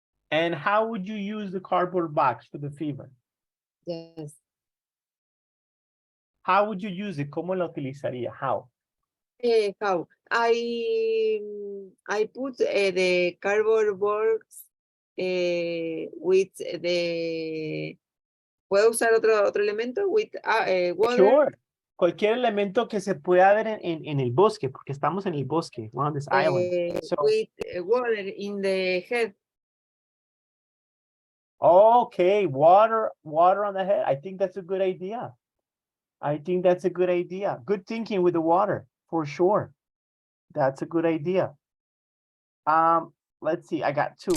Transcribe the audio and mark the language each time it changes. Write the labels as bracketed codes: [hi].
[en] And how would you use the cardboard box for the fever? Yes. How would you use it? [es] ¿Cómo la utilizaría? [en] How? How? I put the cardboard box with the. [es] ¿Puedo usar otro elemento? [en] With water. Sure. [es] Cualquier elemento que se pueda ver en el bosque, porque estamos en el bosque, [en] one of these islands. So, with water in the head. okay, water on the head. I think that's a good idea. I think that's a good idea. Good thinking with the water, for sure. That's a good idea. Let's see. I got 2.